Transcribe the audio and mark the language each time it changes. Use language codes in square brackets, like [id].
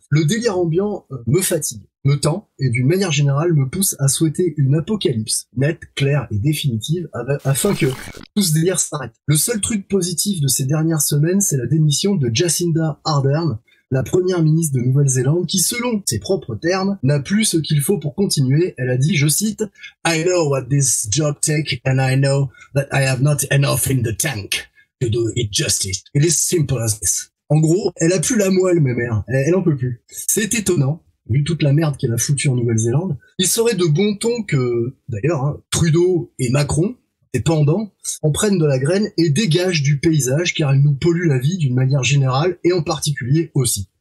[fr] Le délire ambiant me fatigue, me tend et d'une manière générale me pousse à souhaiter une apocalypse nette, claire et définitive afin que tout ce délire s'arrête. Le seul truc positif de ces dernières semaines, c'est la démission de Jacinda Ardern, la première ministre de Nouvelle-Zélande, qui, selon ses propres termes, n'a plus ce qu'il faut pour continuer. Elle a dit, je cite, [en] I know what this job takes and I know that I have not enough in the tank to do it justice. It is simple as this. [fr] En gros, elle a plus la moelle, ma mère. Elle en peut plus. C'est étonnant, vu toute la merde qu'elle a foutue en Nouvelle-Zélande. Il serait de bon ton que, d'ailleurs, Trudeau et Macron, et pendant, en prennent de la graine et dégagent du paysage car ils nous polluent la vie d'une manière générale et en particulier aussi.